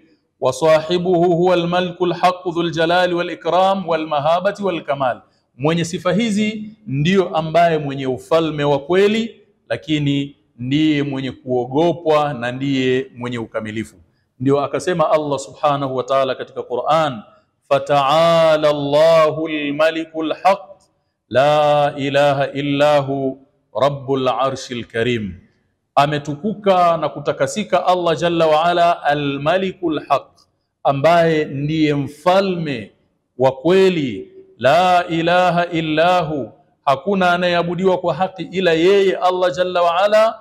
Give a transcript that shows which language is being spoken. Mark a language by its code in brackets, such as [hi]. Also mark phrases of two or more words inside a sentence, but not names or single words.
[ar] وصاحبه هو الملك الحق ذو الجلال والإكرام والمحبة والكمال. [sw] Mwenye sifa hizi ndiyo ambaye mwenye ufalme wa kweli, lakini ndiye mwenye kuogopwa na ndiye mwenye ukamilifu. Ndio akasema Allah [ar] سبحانه وتعالى [sw] katika Qur'an, [ar] فتعالى الله الملك الحق لا إله إلا هو رب العرش الكريم. [sw] Ametukuka na kutakasika Allah [ar] جل وعلا, الملك الحق, [sw] ambaye ndiye mfalme wa kweli. [ar] لا إله إلا هو, [sw] hakuna anayeabudiwa kwa haki ila yeye Allah [ar] جل وعلا.